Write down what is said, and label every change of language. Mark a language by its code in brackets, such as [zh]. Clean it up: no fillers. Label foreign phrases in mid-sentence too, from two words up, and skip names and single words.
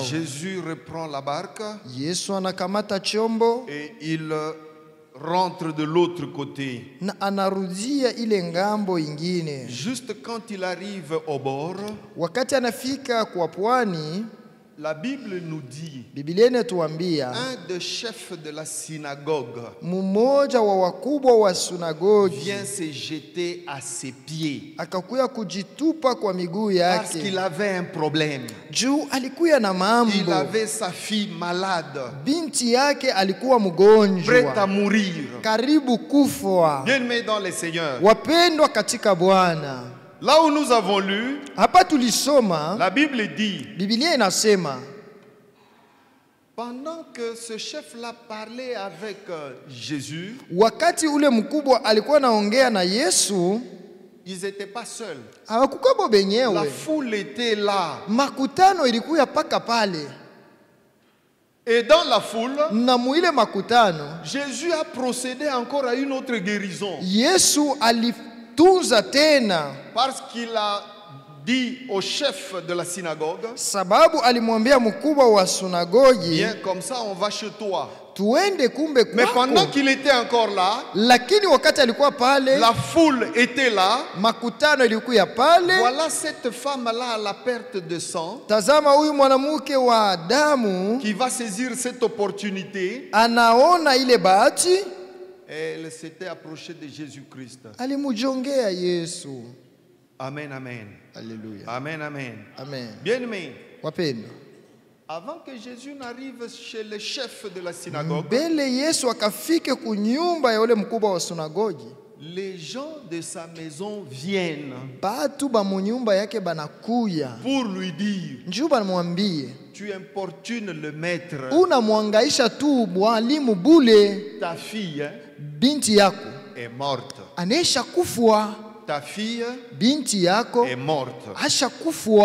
[fr] Jésus reprend la barque [sw] Yesu anakamata chombo [fr] et il rentre de l'autre côté. [sw] na anarudia ile ngambo ingine. [fr] Juste quand il arrive au bord, [sw] Wakati anafika kwa pwani, [fr] la Bible nous dit, [sw] Biblia inatuambia [fr] un des chefs de la synagogue [sw] mmoja wa wakubwa wa sinagogi [fr] vient se jeter à ses pieds [sw] akakuya kujitupa kwa miguu [fr] parce [sw] yake, [fr] qu'il avait un problème. [sw] juu alikuya na [fr] Il [sw] mambo. [fr] avait sa fille malade, [sw] Binti yake alikuwa [fr] prête à [sw] mgonjwa, [fr] mourir. [sw] karibu kufa. [fr] Bien-aimés dans le Seigneur, [sw] Wapendwa katika Bwana, [fr] là où nous avons lu, [sw] hapa tulisoma [fr] la Bible dit, [sw] Biblia inasema, [fr] pendant que ce chef-là parlait avec Jésus, [sw] wakati ule mkubwa alikuwa naongea na Yesu, [fr] ils n'étaient pas seuls. [sw] hawakuwa [fr] La [sw] benyewe, [fr] foule était là. [sw] makutano ilikuya paka pale, [fr] Et dans la foule, [sw] na muile makutano [fr] Jésus a procédé encore à une autre guérison. [sw] Yesu alitunza tena, [fr] Parce qu'il a dit au chef de la synagogue, [sw] sababu alimwambia mkubwa wa sunagogi, [fr] viens comme ça on va chez toi. [sw] tuende kumbe [fr] Mais pendant [sw] kwako. [fr] qu'il était encore là, [sw] Lakini wakati alikuwa pale, [fr] la foule était là. [sw] makutano ilikuwa pale. [fr] Voilà cette femme-là à la perte de sang [sw] Tazama huyu mwanamke wa damu [fr] qui va saisir cette opportunité. [sw] anaona ile bahati, [fr] Elle s'était approchée de Jésus-Christ. [sw] alimujongea Yesu. Amen, amen. Haleluya. Amen, amen. Amen. [fr] Bien-aimés, [sw] Wapendwa, [fr] avant que Jésus n'arrive chez le chef de la synagogue, [sw] mbele Yesu akafike kunyumba ya ule mkubwa wa sunagogi, [fr] les gens de sa maison viennent [sw] batu ba munyumba yake banakuya [fr] pour lui dire, [sw] njoo banamwambie, [fr] tu importunes le maître, [sw] unamwangaisha tu mwalimu bule, [fr] ta fille [sw] binti yako [fr] est morte. [sw] anesha kufwa, [fr] Ta fille [sw] binti yako [fr] est morte. [sw] asha kufwa.